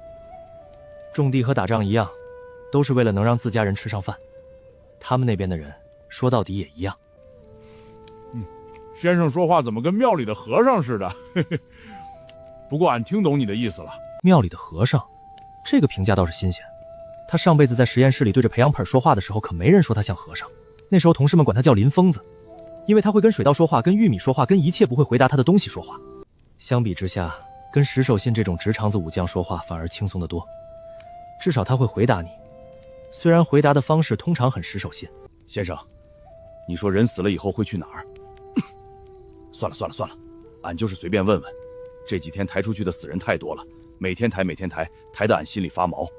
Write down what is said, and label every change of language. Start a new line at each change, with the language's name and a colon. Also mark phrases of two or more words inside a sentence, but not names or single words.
Chinese: 種地和打仗一樣，都是為了能讓自家人吃上飯。他們那邊的人說到底也一樣。先生說話怎麼跟廟裡的和尚似的？不過俺聽懂你的意思了。廟裡的和尚，這個評價倒是新鮮。他上輩子在實驗室裡對着培養盆說話的時候，可沒人說他像和尚。那時候同事們管他叫林瘋子，因為他會跟水稻說話，跟玉米說話，跟一切不會回答他的東西說話。相比之下，跟石守信這種直腸子武將說話反而輕鬆得多。至少他會回答你，雖然回答的方式通常很石守信。先生，你說人死了以後會去哪兒？算了，俺就是隨便問問。這幾天抬出去的死人太多了，每天抬，抬得俺心裡發毛。